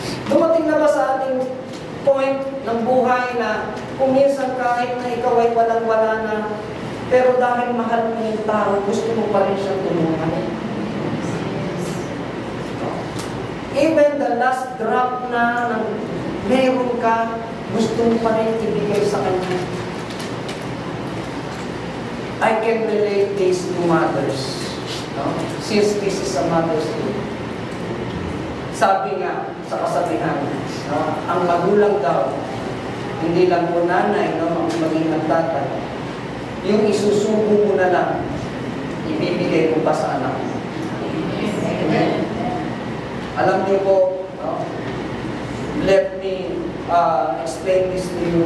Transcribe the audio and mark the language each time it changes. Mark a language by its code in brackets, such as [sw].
[tl] Dumating na ba sa ating point ng buhay na kung minsan kahit na ikaw ay walang-wala na, pero dahil mahal mo yung tao, gusto mo pa rin siyang tulungan. [en] Even the last drop [tl] na ng meron ka, gusto mo pa rin ibigay sa kanya. [en] I can relate this to mothers. No? Since this is a Mother's Day. [tl] Sabi nga sa kasabihan, no? Ang magulang daw, hindi lang po nanay, no? Ang maging tatay. Yung isusubo mo na lang, ibibigay mo pa sa anak. Amen? Alam niyo po, no? [en] Let me explain this to you.